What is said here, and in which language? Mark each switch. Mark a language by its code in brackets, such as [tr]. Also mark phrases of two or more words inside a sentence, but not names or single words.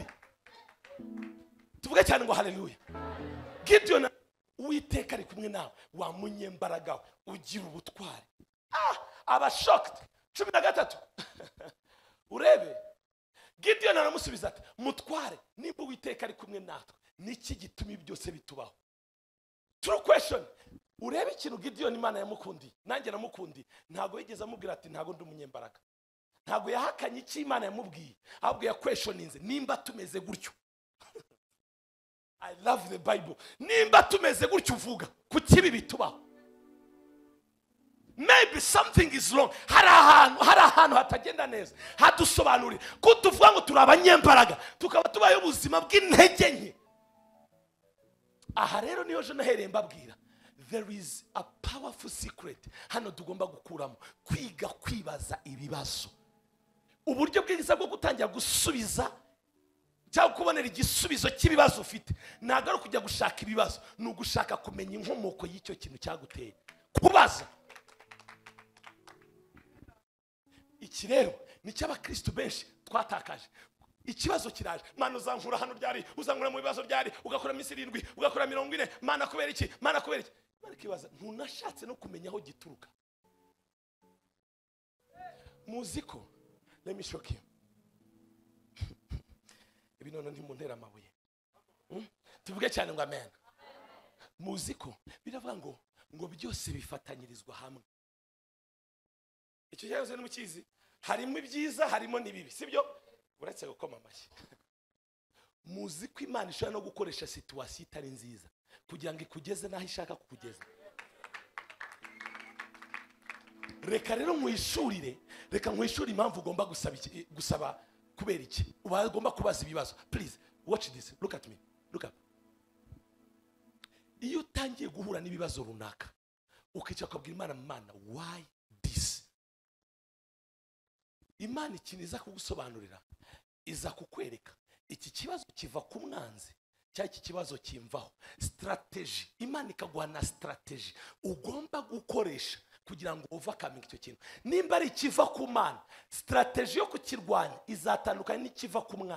[rw] Tuvuge cyane ngo haleluya. Gideon, Uwiteka ari kumwe nawe, wa munyembaraga, ugira ubutware. Aba shocked. 13 urebe Gideon aramusubiza ati mutware, nimba Uwiteka ari kumwe natwe niki gituma byose bitubaho? [en] True question. [rw] Urebe ikintu Gideon Imana yamukundi, nanjye namukundi, ntago yigeze amubwira ati ntago ndi umunyembaraga. Ntago yahakanye icyo Imana yamubwiye, ahubwo ya questioninze nimba tumeze gutyo. [en] I love the Bible. [rw] Nimba tumeze gutyo uvuga kukibi bitubaho. [en] Maybe something is wrong. [rw] Hari ahantu hatagenda neza. Hadusobanurira ko tuvuga ngo turi abanyembaraga tukaba tubaye ubuzima bw'intege nke. Aha rero niyo je nahereye mbabwira. [en] There is a powerful secret [rw] hano tugomba gukuramo, kwiga kwibaza ibibazo. Uburyo bwiza bwo gutangira gusubiza cyangwa kubonera igisubizo cy'ibibazo ufite ntabwo ari kujya gushaka ibibazo, ni ugushaka kumenya inkomoko y'icyo kintu cyaguteye kubaza. Iki rero ni cy'abakristo benshi twatakaje. Ikibazo kiraje, mana uzankura hano ryari, uzankura mu bibazo ryari, ugakora iminsi 7 ugakora 40, mana kubera iki, mana kubera iki. Mana kibaza ntunashatse no kumenya aho gituruka. Muziko, [en] let me shock you. [rw] Ibi none ntimuntera amabuye. Tuvuge cyane ngo amen. Muziko biravuga ngo byose bifatanyirizwa hamwe. Icyo cyazo n'umukizi harimo ibyiza harimo nibibi, sibyo? Uretse gukoma amashyi. Muziko Imana ishaka no gukoresha situation itari nziza kugira ngo ikugeze naho ishaka kukugeza. Reka rero mwishurire, reka mwishuri impamvu ugomba gusaba kubera iki. Ugomba kubaza ibibazo. [en] Please watch this, look at me, look up. [rw] Iyo utangiye guhura n'ibibazo runaka ukica kubwira Imana, [en] why this? [rw] Imana ikiniza kugusobanurira, iza kukwereka iki kibazo kiva ku mwanzi cyangwa iki kibazo kimvaho. Strategy, Imana ikaguha na strategy ugomba gukoresha kugira ngo overcome icyo kintu. Nimba ari kiva ku Mana, strategy yo kukirwanya izatandukanye n'ikiva ku mwanzi.